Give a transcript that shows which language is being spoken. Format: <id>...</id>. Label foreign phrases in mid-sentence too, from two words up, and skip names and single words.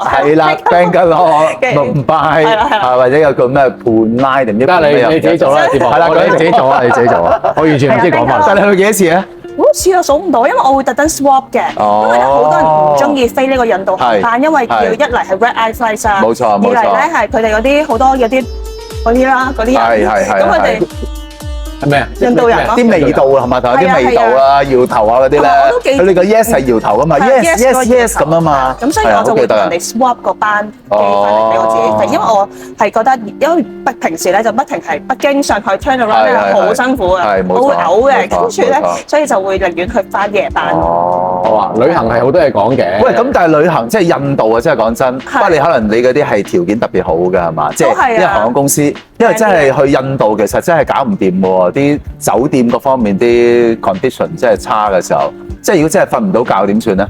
<yue>係啦 ，Bangalore、Mumbai，或者有個咩 Pune定唔知。得你自己做啦，節目。係啦，你自己做啊，你自己做啊。我完全唔知講乜。但係你去幾多次啊？好似我數唔到，因為我會特登 swap 嘅，因為好多人唔中意飛呢個印度航班，因為要一嚟係</yue> <en>red eye flights</en> <yue>啊，冇錯，二嚟咧係佢哋嗰啲好多有啲嗰啲啦，嗰啲人，咁佢哋係咩啊？印度人咯，啲味道係咪？同有啲味道啦，搖頭啊嗰啲咧，佢哋個 yes 係搖頭㗎嘛 ，yes 咁啊嘛，咁所以我就會同人哋 swap 個班機翻嚟俾我自己飛，因為我係覺得，因為平時咧就不停係北京、上海</yue> <en>turn around</en> <yue>咧好辛苦嘅，我會嘔嘅，跟住咧所以就會寧願去翻夜班。好啊，旅行係好多嘢講嘅。喂，咁但係旅行即係印度啊，真係講真，不過你可能你嗰啲係條件特別好㗎係嘛？即係因為航空公司，因為真係去印度其實真係搞唔掂喎，啲酒店各方面啲 condition 真係差嘅時候，即係如果真係瞓唔到覺點算咧？</yue>